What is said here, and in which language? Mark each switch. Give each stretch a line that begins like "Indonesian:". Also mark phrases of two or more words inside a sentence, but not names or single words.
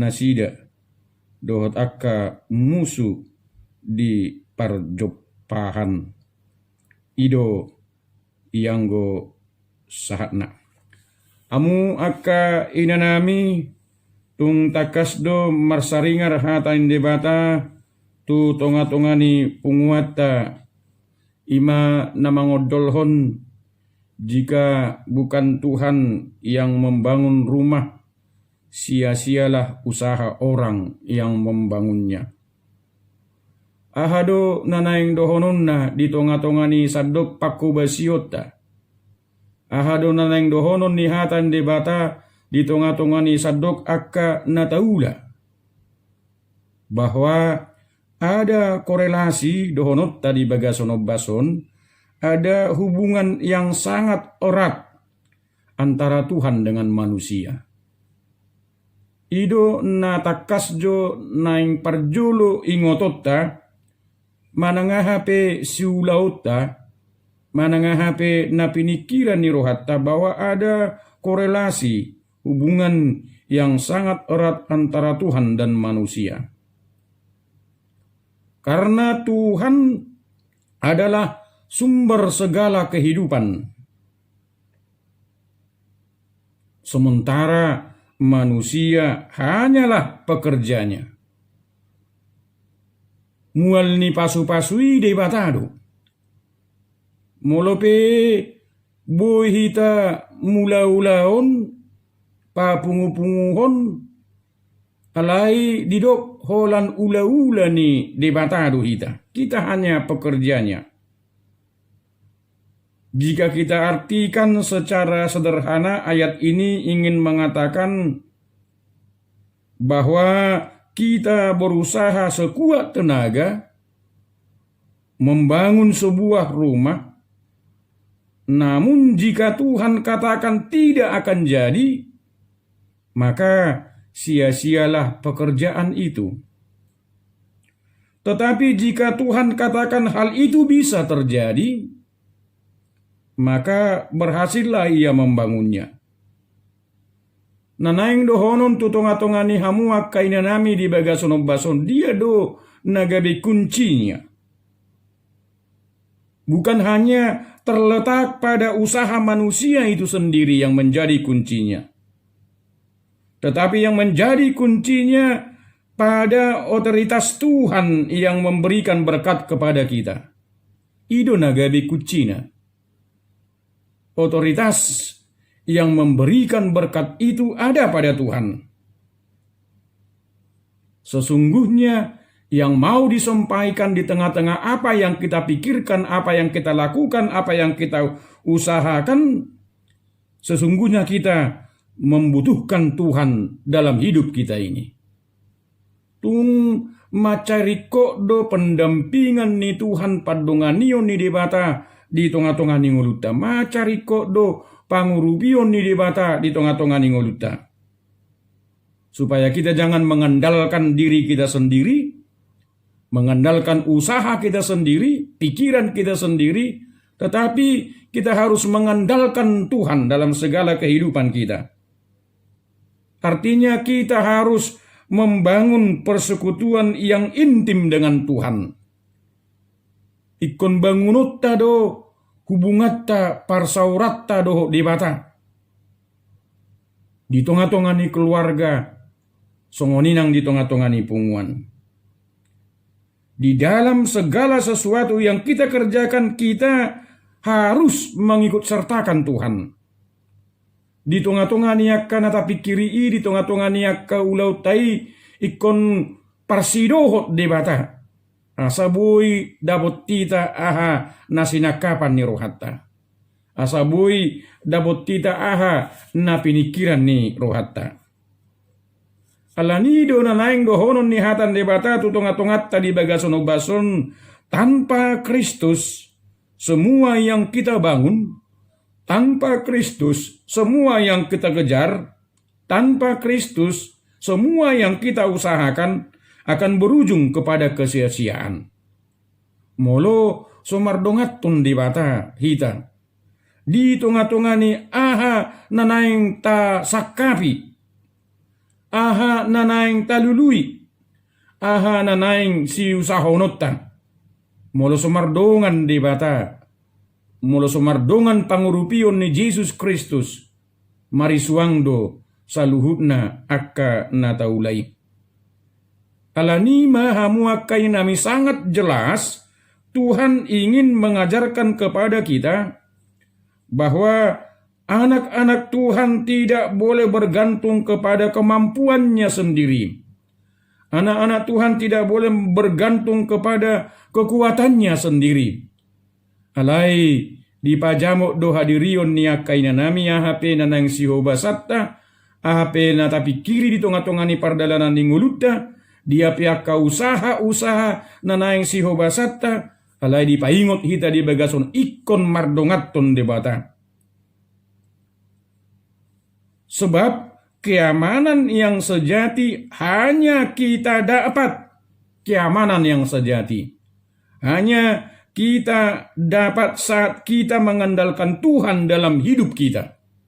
Batak Toba: nasida dohot akka musu di parjopahan ido ianggo sahatna amu akka inanami tung takasdo marsaringar hatain debata tu tonga-tongani punguata ima namangodolhon
Indonesian: jika bukan Tuhan yang membangun rumah sia-sialah usaha orang yang membangunnya
Batak Toba: ahado nanaing dohononna di tonga-tonga ni sadok paku basiota. Ahado nanaing dohonon ni hatan de bata di tonga-tonga ni sadok akka nataula.
Indonesian: Bahwa ada korelasi
Batak Toba: dohonot tadi bagasono bason,
Indonesian: ada hubungan yang sangat erat antara Tuhan dengan manusia.
Batak Toba: Ido na takasjo naing parjolo ingotota, manangahape siulaota, manangahape na pinikiran ni rohatta
Indonesian: bahwa ada korelasi hubungan yang sangat erat antara Tuhan dan manusia. Karena Tuhan adalah sumber segala kehidupan. Sementara manusia hanyalah pekerjanya.
Batak Toba: Mual ni pasu-pasui de batado. Molope bohita mula-ulaon papungu-punguhon alai didok holan ula-ula ni de batado hita.
Indonesian: Kita hanya pekerjanya. Jika kita artikan secara sederhana, ayat ini ingin mengatakan bahwa kita berusaha sekuat tenaga membangun sebuah rumah, namun jika Tuhan katakan tidak akan jadi, maka sia-sialah pekerjaan itu. Tetapi jika Tuhan katakan hal itu bisa terjadi, maka berhasillah ia membangunnya.
Batak Toba: Nanaing dohonon tutonga-tongani hamuak kainanami di bagasono bason, dia do nagabe kuncinya.
Indonesian: Bukan hanya terletak pada usaha manusia itu sendiri yang menjadi kuncinya, tetapi yang menjadi kuncinya pada otoritas Tuhan yang memberikan berkat kepada kita.
Batak Toba: Ido nagabe kucina.
Indonesian: Otoritas yang memberikan berkat itu ada pada Tuhan. Sesungguhnya yang mau disampaikan di tengah-tengah apa yang kita pikirkan, apa yang kita lakukan, apa yang kita usahakan, sesungguhnya kita membutuhkan Tuhan dalam hidup kita ini.
Batak Toba: Tung macariko do pendampingan ni Tuhan padonganion ni debata
Indonesian: di tengah-tengah
Batak Toba: ni ngoluta. Macariko do pangurubion ni debata
Indonesian: di tengah-tengah
Batak Toba: ni ngoluta.
Indonesian: Supaya kita jangan mengandalkan diri kita sendiri, mengandalkan usaha kita sendiri, pikiran kita sendiri, tetapi kita harus mengandalkan Tuhan dalam segala kehidupan kita. Artinya kita harus membangun persekutuan yang intim dengan Tuhan.
Batak Toba: Ikon bangunutta do hubungatta parsauratta do dibata.
Indonesian: Di tengah-tengah
Batak Toba: ni keluarga, songoninang
Indonesian: di tengah-tengah
Batak Toba: ni punguan.
Indonesian: Di dalam segala sesuatu yang kita kerjakan, kita harus mengikut sertakan Tuhan. Di tengah-tengah
Batak Toba: ni akka nata pikiri,
Indonesian: di tengah-tengah
Batak Toba: ni akka ulau tai ikon parsidohot debata. Asabui dabot tita aha nasinakapan ni rohatta. Asabui dabot tita aha na pinikiran ni rohatta. Alanido na laing dohonon ni hatan debata tutongat-tungat tadi bagasono bason,
Indonesian: tanpa Kristus semua yang kita bangun, tanpa Kristus semua yang kita kejar, tanpa Kristus semua yang kita usahakan akan berujung kepada kesia-siaan.
Batak Toba: Molo somardongatun di bata hita.
Indonesian: Di tengah-tengah
Batak Toba: ni aha nanaing ta sakapi. Aha nanaing talului. Aha nanaing si usahonotta. Molo somardongan di bata. Molo somardongan pangurupion ni Jesus Kristus. Marisuangdo saluhutna akka nataulai. Alanima hamuakai nami
Indonesian: sangat jelas Tuhan ingin mengajarkan kepada kita bahwa anak-anak Tuhan tidak boleh bergantung kepada kemampuannya sendiri. Anak-anak Tuhan tidak boleh bergantung kepada kekuatannya sendiri.
Batak Toba: Alai di pajamok do hadirion ni akaina nami ahape nanang sihoba satta, ahape na tapi kiri di tongah-tongah ni pardalanan ni nguluta, dia piaka usaha-usaha nanang sihoba satta, alai di paingot hita di bagason ikon mardongaton debata.
Indonesian: Sebab keamanan yang sejati hanya kita dapat. Keamanan yang sejati hanya kita dapat saat kita mengandalkan Tuhan dalam hidup kita.